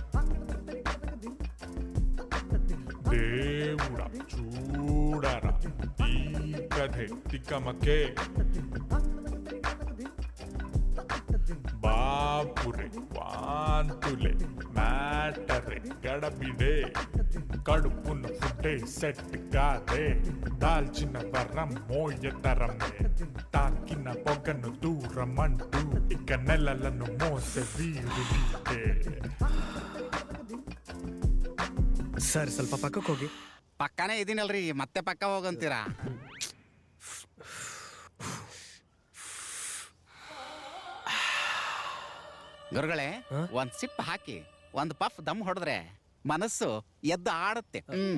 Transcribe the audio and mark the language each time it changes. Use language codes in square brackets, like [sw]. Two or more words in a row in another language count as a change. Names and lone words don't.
[te] దేవుడ చూడరా ఈ కథే తిక్కమకే బాపురే వాంతులే మ్యాటరే గడబిడే కడుపున ఫుడ్డే సెట్ కాదే దాల్చిన వరం మోయతరమే తాకిన పొగను దూరమంటూ ఇక నెలలను మోసే వీరుడితే. [kn] ಸರ್ ಸ್ವಲ್ಪ ಪಕ್ಕಕ್ಕೆ ಹೋಗಿ. ಪಕ್ಕನೇ ಇದೀನಲ್ರಿ, ಮತ್ತೆ ಪಕ್ಕ ಹೋಗಂತೀರಾ? ಗುರುಗಳೇ, ಒಂದ್ ಸಿಪ್ ಹಾಕಿ ಒಂದ್ ಪಫ್ ದಮ್ ಹೊಡೆದ್ರೆ ಮನಸ್ಸು ಎದ್ದು ಆಡುತ್ತೆ.